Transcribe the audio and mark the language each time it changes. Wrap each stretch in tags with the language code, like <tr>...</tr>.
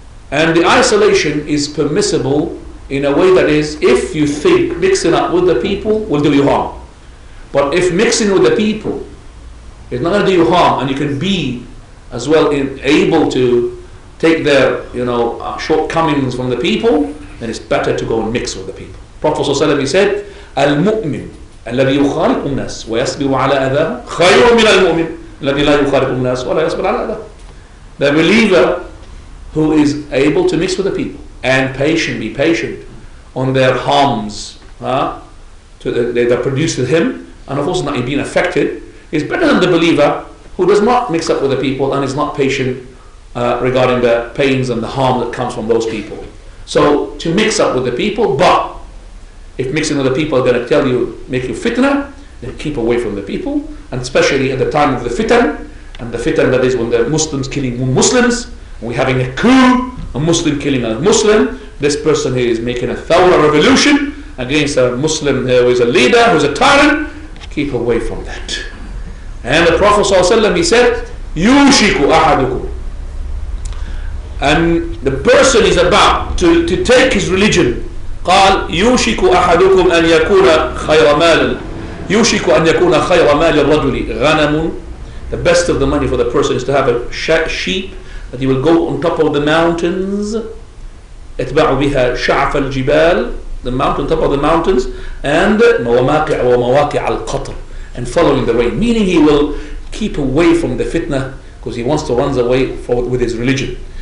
<en>And the isolation is permissible in a way that is, if you think mixing up with the people will do you harm. But if mixing with the people is not going to do you harm, and you can be as well able to take their shortcomings from the people, then it's better to go and mix with the people. Prophet ﷺ, he said,</en> <ar>Al-Mu'min الذي يخالط الناس ويصبر على أذاهم خير من المؤمن الذي لا يخالط الناس ولا يصبر على أذاهم.</ar> <en>The believer who is able to mix with the people and be patient on their harms that are produced to him, and of course not being affected, is better than the believer who does not mix up with the people and is not patient regarding the pains and the harm that comes from those people. So to mix up with the people, but if mixing with the people are going to make you fitna, then keep away from the people, and especially at the time of the fitan, and the fitan, that is when the Muslims killing Muslims, we're having a coup, a Muslim killing a Muslim, this person here is making a thawra revolution against a Muslim who is a leader, who is a tyrant. Keep away from that. And the Prophet ﷺ, he said, Yushiku ahadukum. And the person is about to take his religion.</en> <ar>قال يوشك أحدكم أن يكون خير مال يوشك أن يكون خير مال الرجل غنم.</ar> <en>The best of the money for the person is to have a sheep that he will go on top of the mountains,</en> <ar>اتبع بها شعف الجبال,</ar> <en>the mountain, top of the mountains, and</en> <ar>مواقع ومواقع القطر,</ar> <en>and following the rain, meaning he will keep away from the fitna because he wants to run away with his religion.</en>